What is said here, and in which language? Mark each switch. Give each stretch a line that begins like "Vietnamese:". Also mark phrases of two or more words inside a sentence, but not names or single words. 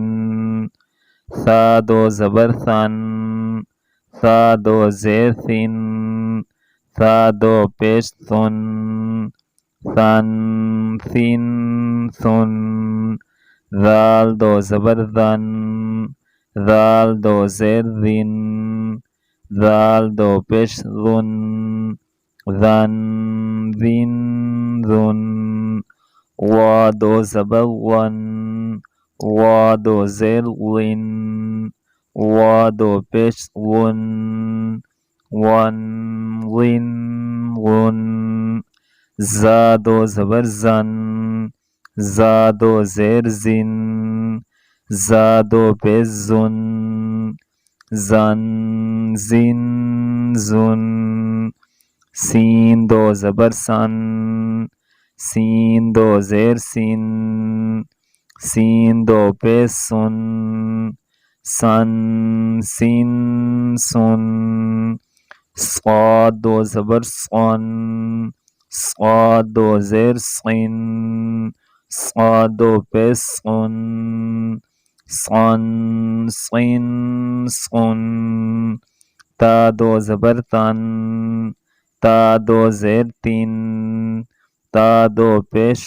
Urdu: ثا 2 زبر ثن، ثا 2 زیر ثن، ثا 2 پیش ثن، ثن ثن ثن۔ ذال 2 زبر ذن، ذال 2 زیر ذن، ذال 2 پیش ذن، ذن ذن ذن۔ وا 2 زبر ون، وا 2 زیر ون، وا 2 پیش ون، ون ون ون۔ زا 2 زبر زن، زا 2 زیر زن، زا دو پیش زن زن زن زن سین دو زبر سن سین دو زیر سین سین دو پیش سن سن سین سن صاد دو زبر صن صاد دو زیر صن صاد دو پیش صن صن صن صن تا دو زبر تن تا دو زیر تین تا دو پیش